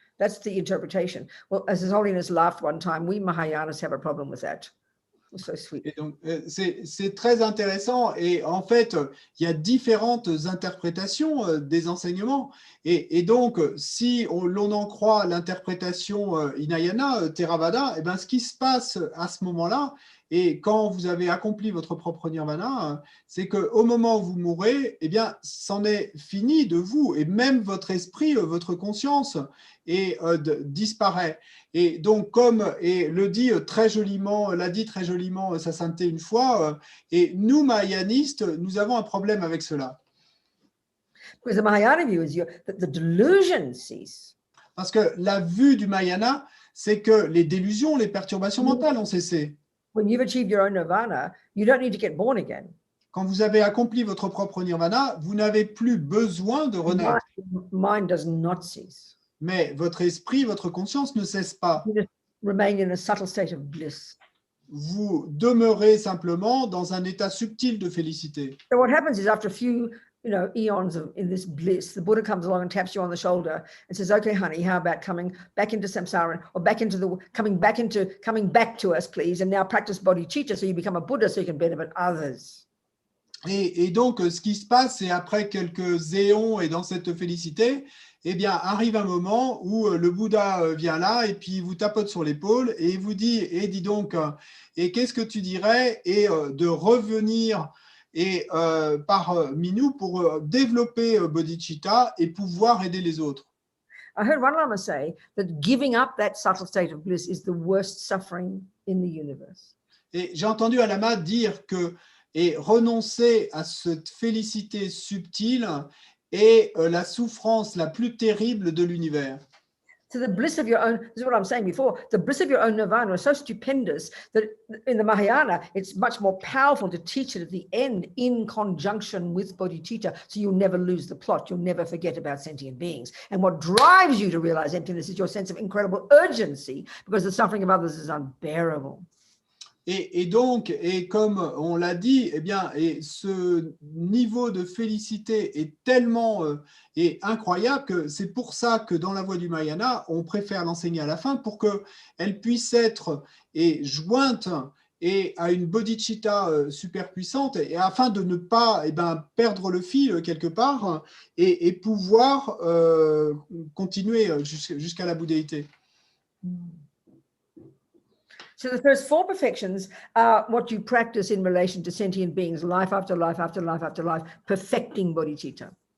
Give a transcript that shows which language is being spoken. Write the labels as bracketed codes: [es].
[en] That's the interpretation. Well, as His Holiness laughed one time, we Mahayanas have a problem with that. It was so sweet. [fr] Et donc, c'est très intéressant et en fait, il y a différentes interprétations des enseignements et donc, si l'on en croit l'interprétation Hinayana, Theravada, eh ben, ce qui se passe à ce moment-là, et quand vous avez accompli votre propre nirvana, c'est qu'au moment où vous mourrez, eh bien, c'en est fini de vous et même votre esprit, votre conscience disparaît. Et donc, comme l'a dit très joliment sa sainteté une fois, et nous, mahayanistes, nous avons un problème avec cela. [en] Because the Mahayana view is that the delusion cease. [fr] Parce que la vue du Mahayana, c'est que les délusions, les perturbations mentales ont cessé. [en] When you've achieved your own nirvana, you don't need to get born again. [fr] Quand vous avez accompli votre propre nirvana, vous n'avez plus besoin de renaître. [en] Mind does not cease. [fr] Mais votre esprit, votre conscience ne cesse pas. [en] You just remain in a subtle state of bliss. [fr] Vous demeurez simplement dans un état subtil de félicité. [en] So what happens is after a few, eons in this bliss, the Buddha comes along and taps you on the shoulder and says, "Okay, honey, how about coming back into samsara or coming back to us, please, and now practice bodhicitta so you become a Buddha so you can benefit others." [fr] Et donc, ce qui se passe, c'est après quelques éons et dans cette félicité, eh bien, arrive un moment où le Bouddha vient là et puis vous tapote sur l'épaule et il vous dit, et dis donc, et qu'est-ce que tu dirais et de revenir parmi nous pour développer bodhicitta et pouvoir aider les autres. [en] I heard one Lama say that giving up that subtle state of bliss is the worst suffering in the universe. [fr] Et j'ai entendu un lama dire que renoncer à cette félicité subtile est la souffrance la plus terrible de l'univers. [en] So the bliss of your own, this is what I'm saying before, the bliss of your own nirvana is so stupendous that in the Mahayana, it's much more powerful to teach it at the end in conjunction with bodhicitta, so you'll never lose the plot, you'll never forget about sentient beings. And what drives you to realize emptiness is your sense of incredible urgency, because the suffering of others is unbearable. [fr] Et donc, et comme on l'a dit, eh bien, et ce niveau de félicité est tellement incroyable que c'est pour ça que dans la voie du Mahayana, on préfère l'enseigner à la fin pour qu'elle puisse être jointe à une bodhicitta super puissante et afin de ne pas perdre le fil quelque part et pouvoir continuer jusqu'à la bouddhéité. [en] So the first four perfections are what you practice in relation to sentient beings, life after life after life after life, perfecting bodhicitta.